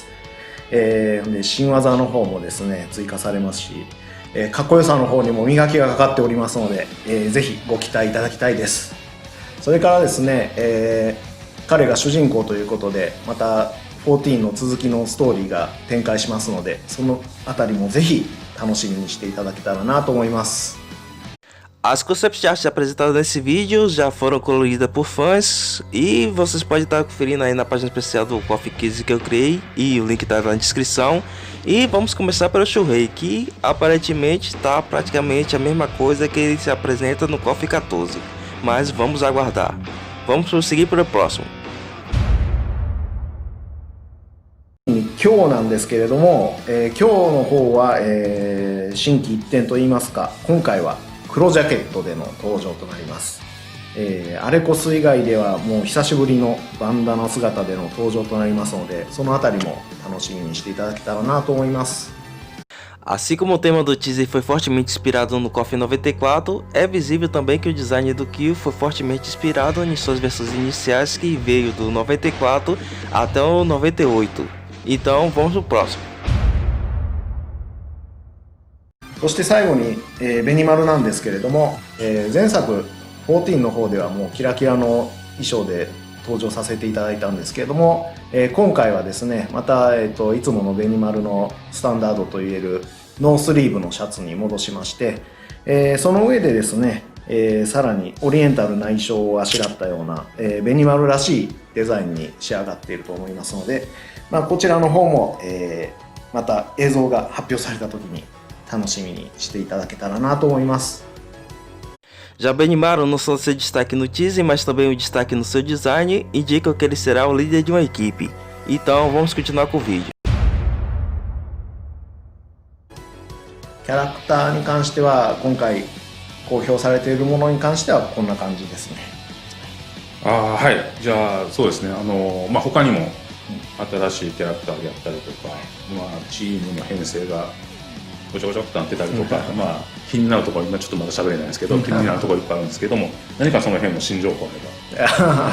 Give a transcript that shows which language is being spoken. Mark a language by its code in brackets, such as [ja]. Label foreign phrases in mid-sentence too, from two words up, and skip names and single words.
[ja] で新技の方もですね追加されますし、かっこよさの方にも磨きがかかっておりますので、ぜひご期待いただきたいです。それからですね、彼が主人公ということでまた14の続きのストーリーが展開しますので、そのあたりもぜひ楽しみにしていただけたらなと思います。 [pt] As [en] concept arts [pt] apresentadas nesse vídeo já foram coloridas por fãs e vocês podem estar conferindo aí na página especial do Coffee Kids que eu criei e o link está na descrição. E vamos começar pelo Shuhei, que aparentemente está praticamente a mesma coisa que ele se apresenta no Coffee 14, mas vamos aguardar. Vamos prosseguir para o próximo. [ja] 今日なんですけれども、今日の方は、心機一転といいますか、今回は黒ジャケットでの登場となります。アレコス以外ではもう久しぶりのバンダナ姿での登場となりますので、そのあたりも楽しみにしていただけたらなと思います。 [pt] Assim como o tema do teaser foi fortemente inspirado no KOF 94, é visível também que o design do Kyo foi fortemente inspirado em suas versões iniciais que veio do 94 até o 98. Então vamos pro próximo. [ja] そして最後に、ベニマルなんですけれども、前作14の方ではもうキラキラの衣装で登場させていただいたんですけれども、今回はですねまた、いつものベニマルのスタンダードといえるノースリーブのシャツに戻しまして、その上でですね、さらにオリエンタルな衣装をあしらったような、ベニマルらしいデザインに仕上がっていると思いますので、こちらの方も、また映像が発表された時に楽しみにしていただけたらなと思います。 [pt] Já Benimaru não só seu destaque no teaser, mas também o destaque no seu design indicam que ele será o líder de uma equipe. Então vamos continuar com o vídeo. [ja] キャラクターに関しては今回公表されているものに関してはこんな感じですね。はい、じゃあそうですね、他にも新しいキャラクターであったりとか、チームの編成がごちゃごちゃっとなってたりとか、気になるところ、今ちょっとまだ喋れないんですけど、気になるところいっぱいあるんですけども、何かその辺の新情報あれば。